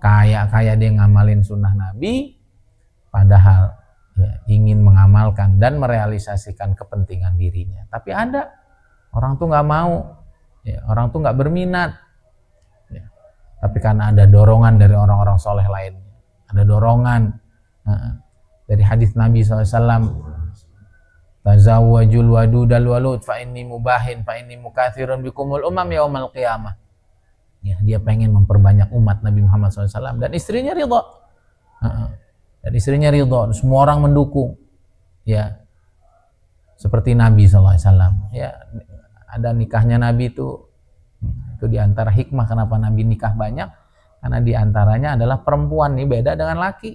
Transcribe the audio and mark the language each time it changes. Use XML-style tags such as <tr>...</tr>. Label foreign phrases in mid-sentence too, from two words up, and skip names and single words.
<id>kaya dia ngamalin sunnah Nabi, padahal ya, ingin mengamalkan dan merealisasikan kepentingan dirinya. Tapi ada orang tuh nggak mau, ya, orang tuh nggak berminat, ya. Tapi karena ada dorongan dari orang-orang soleh lainnya, ada dorongan dari hadis Nabi SAW,</id> <ar>تزوجوا الودود الولود فإني مباه فإني مكاثر بكم الأمم يوم القيامة.</ar> <id>Ya, dia pengen memperbanyak umat Nabi Muhammad SAW, dan istrinya ridho. Dan istrinya ridho, semua orang mendukung. Ya, seperti Nabi SAW. Ya, ada nikahnya Nabi itu diantara hikmah kenapa Nabi nikah banyak, karena diantaranya adalah perempuan nih beda dengan laki.</id>